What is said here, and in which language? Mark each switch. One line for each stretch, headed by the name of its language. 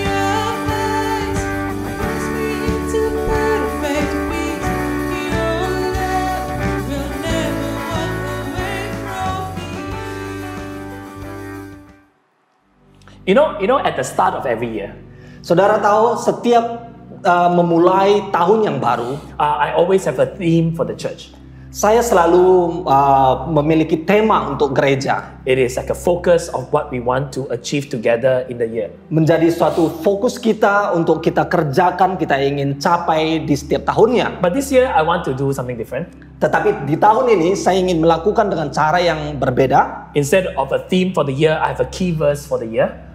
English: Your voice brings me into perfect peace. Your love will never walk away from me. You know, at the start of every year,
Indonesian: Saudara tahu setiap memulai tahun yang baru,
English: I always have a theme for the church.
Indonesian: saya selalu memiliki tema untuk gereja.
English: It is like a focus of what we want to achieve together in the year.
Indonesian: Menjadi suatu fokus kita untuk kita kerjakan, kita ingin capai di setiap tahunnya.
English: But this year, I want to do something different.
Indonesian: Tetapi di tahun ini saya ingin melakukan dengan cara yang berbeda.
English: Instead of a theme for the year, I have a key verse for the year.